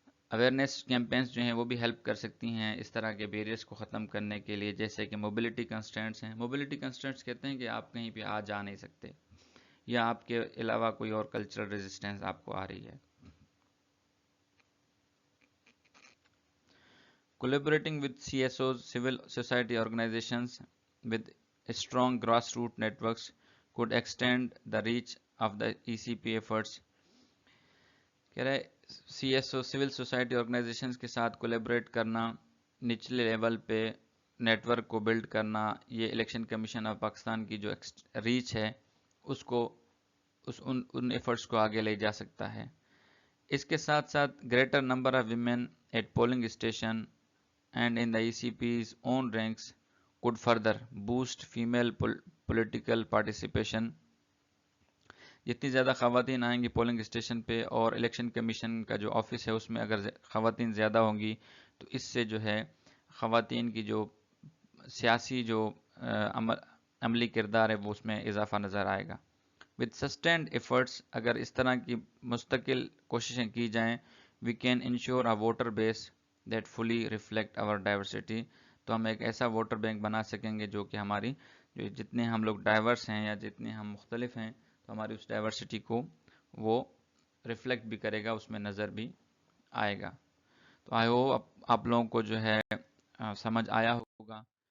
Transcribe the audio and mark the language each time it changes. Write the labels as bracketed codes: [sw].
[ur] Awareness campaigns جو ہیں وہ بھی ہیلپ کر سکتی ہیں اس طرح کے بیریئرز کو ختم کرنے کے لیے، جیسے کہ موبلٹی کنسٹرینٹس ہیں. موبلٹی کنسٹرینٹس کہتے ہیں کہ آپ کہیں پہ آ جا نہیں سکتے یا آپ کے علاوہ کوئی اور کلچرل ریزسٹنس آپ کو آ رہی ہے. [en] Collaborating with CSOs, civil society organizations with strong grassroots networks could extend the reach of the ECP efforts. [ur] کہہ رہے CSO سول سوسائٹی آرگنائزیشنز کے ساتھ کولیبریٹ کرنا، نچلے لیول پہ نیٹ ورک کو بلڈ کرنا، یہ الیکشن کمیشن آف پاکستان کی جو ریچ ہے اس کو ان ایفرٹس کو آگے لے جا سکتا ہے. اس کے ساتھ ساتھ [en] Greater number of women at polling station and in the ECP's own ranks could further boost female political participation. [ur] جتنی زیادہ خواتین آئیں گی پولنگ اسٹیشن پہ اور الیکشن کمیشن کا جو آفس ہے اس میں اگر خواتین زیادہ ہوں گی تو اس سے جو ہے خواتین کی جو سیاسی جو عملی کردار ہے وہ اس میں اضافہ نظر آئے گا. [en] with sustained efforts [ur] اگر اس طرح کی مستقل کوششیں کی جائیں [en] we can ensure a voter base that fully reflect our diversity. [ur] تو ہم ایک ایسا ووٹر بینک بنا سکیں گے جو کہ ہماری جو جتنے ہم لوگ ڈائیورس ہیں یا جتنے ہم مختلف ہیں تو ہماری اس ڈائیورسٹی کو وہ ریفلیکٹ بھی کرے گا، اس میں نظر بھی آئے گا. تو آئی ہوپ آپ لوگوں کو جو ہے سمجھ آیا ہوگا.